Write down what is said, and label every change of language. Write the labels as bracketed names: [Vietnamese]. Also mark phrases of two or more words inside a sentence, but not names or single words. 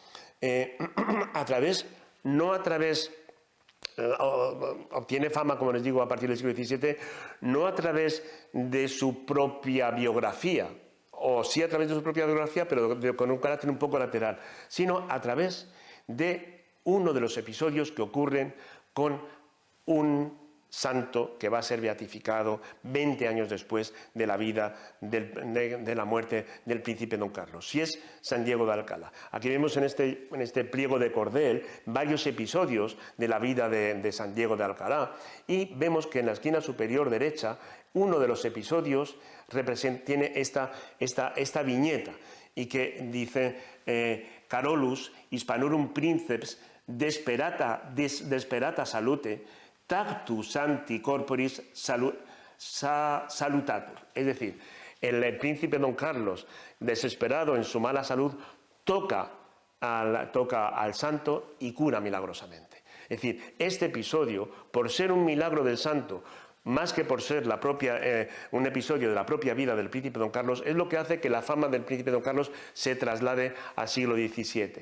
[Spanish] Obtiene fama, como les digo, a partir del siglo XVII, no a través de su propia biografía, o sí a través de su propia biografía, pero con un carácter un poco lateral, sino a través de uno de los episodios que ocurren con un santo que va a ser beatificado 20 años después de la vida, de la muerte del príncipe Don Carlos, y es San Diego de Alcalá. Aquí vemos en este pliego de cordel varios episodios de la vida de San Diego de Alcalá, y vemos que en la esquina superior derecha uno de los episodios tiene esta viñeta, y que dice [Latin] Carolus Hispanorum princeps desperata salute tactu santi corporis salutatur. [Spanish] Es decir, el príncipe Don Carlos, desesperado en su mala salud, toca al santo y cura milagrosamente. Es decir, este episodio, por ser un milagro del santo, más que por ser un episodio de la propia vida del príncipe Don Carlos, es lo que hace que la fama del príncipe Don Carlos se traslade al siglo XVII.